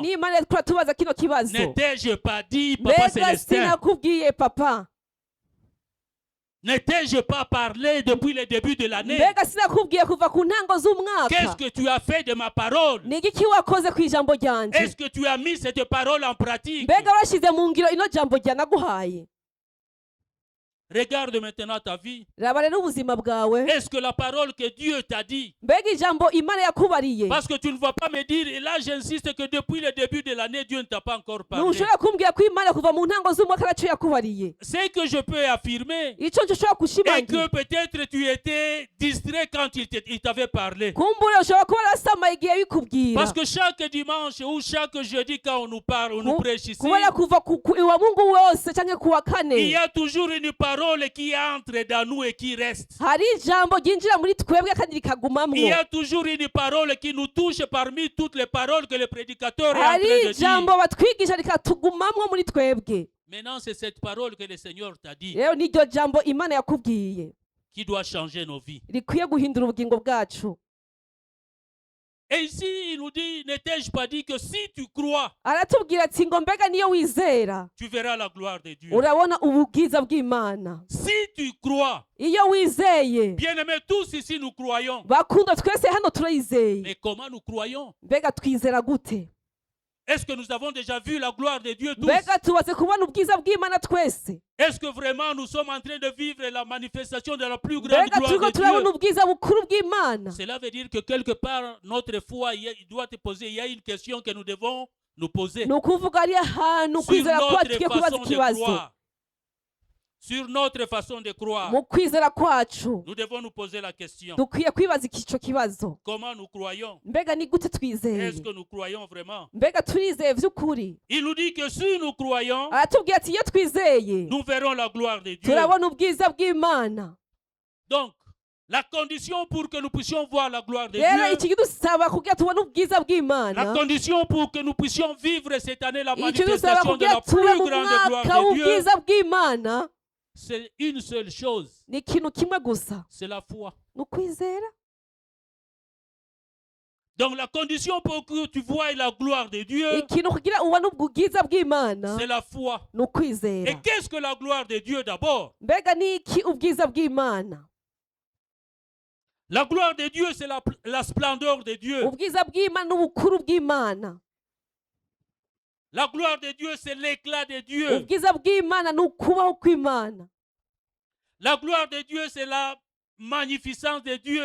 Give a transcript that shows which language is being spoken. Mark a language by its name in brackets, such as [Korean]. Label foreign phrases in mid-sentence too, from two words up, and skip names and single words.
[Rundi] Ni Imana twari tubaza kino kibazo. [French] N'étais-je pas dit, Papa [Rundi] Mbega [French] Célestin? [Rundi] sinakubwiye papa? [French] N'étais-je pas parlé depuis le début de l'année? [Rundi] Mbega sinakubwiye kuva ku ntango [French] Qu'est-ce [Rundi] z'umwaka? [French] que tu as fait de ma parole? [Rundi] Ni igiki wakoze ku ijambo ryanje? [French] Est-ce que tu as mis cette parole en pratique? [Rundi] Mbega washize mu ngiro ino jambo ryanaguhaye? [French] Regarde maintenant ta vie. [Rundi] Raba rero ubuzima bwawe. [French] Est-ce que la parole que Dieu t'a dit? [Rundi] Mbega ijambo Imana yakubariye? [French] Parce que tu ne vas pas me dire, et là j'insiste que depuis le début de l'année, Dieu ne t'a pas encore parlé. [Rundi] Ntushobora kumbwira ko Imana kuva mu ntango z'umwaka araco yakubariye. [French] C'est que je peux affirmer [Rundi] Ico nshobora [French] et [Rundi] gushimangira. [French] que peut-être tu étais distrait quand il t'avait parlé. [Rundi] Kumbure ushobora kuba warasamaye igihe bikubwira. [French] Parce que chaque dimanche ou chaque jeudi quand on nous parle, on nous prêche ici, [Rundi] kubera kuva iwa Mungu wose canke kuwa [French] il [Rundi] kane [French] y a toujours une parole qui entre dans nous et qui reste. [Rundi] hari ijambo ryinjira muri twebwe kandi [French] Il y [Rundi] rikagumamwo. [French] a toujours une parole qui nous touche parmi toutes les paroles que le prédicateur est en [Rundi] Hari [French] train de [Rundi] ijambo [French] dire. [Rundi] batwigisha rikatugumamwo muri twebwe. [French] Maintenant, c'est cette parole que le Seigneur t'a dit [Rundi] Rero niryo jambo Imana yakubwiye [French] qui doit changer nos vies. [Rundi] rikwiye guhindura ubugingo bwacu. [French] Et ici, il nous dit, n'étais-je pas dit que si tu crois, [Rundi] Aratubwira ati ngo mbega niyo wizera [French] tu verras la gloire de Dieu. [Rundi] urabona ubwiza bw'Imana. [French] Si tu crois, [Rundi] Iyo wizeye, [French] bien-aimés, tous ici nous croyons. [Rundi] bakunda twese hano turayizeye. [French] Mais comment nous croyons? [Rundi] Mbega twizera gute? [French] Est-ce que nous avons déjà vu la gloire de Dieu tous? [Rundi] Mbega tubaze kubona ubwiza bw'Imana twese? [French] Est-ce que vraiment nous sommes en train de vivre la manifestation de la plus grande [Rundi] Mbega [French] gloire [Rundi] turiko [French] de [Rundi] turabona [French] Dieu? [Rundi] ubwiza bukuru bw'Imana? [French] Cela veut dire que quelque part, notre foi, il doit te poser, il y a une question que nous devons nous poser [Rundi] Ni ukuvuga ari ahantu [French] sur [Rundi] kwizera [French] notre [Rundi] kwacu tugiye kubaza [French] façon de [Rundi] ikibazo. [French] croire. sur notre façon de croire, [Rundi] mu kwizera kwacu [French] nous devons nous poser la question. [Rundi] dukwiye kwibaza ico kibazo, [French] Comment nous croyons? [Rundi] mbega ni gute twizeye? [French] Est-ce que nous croyons vraiment? [Rundi] Mbega turizeye vy'ukuri? [French] Il nous dit que si nous croyons, [Rundi] aratubwira ati iyo twizeye [French] nous verrons la gloire de Dieu. [Rundi] turabona ubwiza bw'Imana. [French] Donc, la condition pour que nous puissions voir la gloire de [Rundi] Rero [French] Dieu, [Rundi] iki kidusaba kugira tubone ubwiza [French] la [Rundi] bw'Imana, [French] condition pour que nous puissions vivre cette année la [Rundi] iki kidusaba [French] manifestation de [Rundi] kugira [French] la [Rundi] tube [French] plus [Rundi] mu [French] grande [Rundi] mwaka [French] gloire de Dieu, [Rundi] w'ubwiza bw'Imana, [French] c'est une seule chose, [Rundi] ni ikintu kimwe gusa, [French] c'est la foi. [Rundi] ni ukwizera. [French] Donc la condition pour que tu vois la gloire de Dieu, [Rundi] Ikintu kugira ubone ubwiza bw'Imana [French] c'est la foi. [Rundi] ni ukwizera. [French] Et qu'est-ce que la gloire de Dieu d'abord? [Rundi] Mbega ni iki ubwiza bw'Imana? [French] La gloire de Dieu, c'est la splendeur de Dieu. [Rundi] Ubwiza bw'Imana n'ubukuru bw'Imana. [French] La gloire de Dieu, c'est l'éclat de Dieu. [Rundi] Ubwiza bw'Imana ni ukubaho kw'Imana. [French] La gloire de Dieu, c'est la magnificence de Dieu.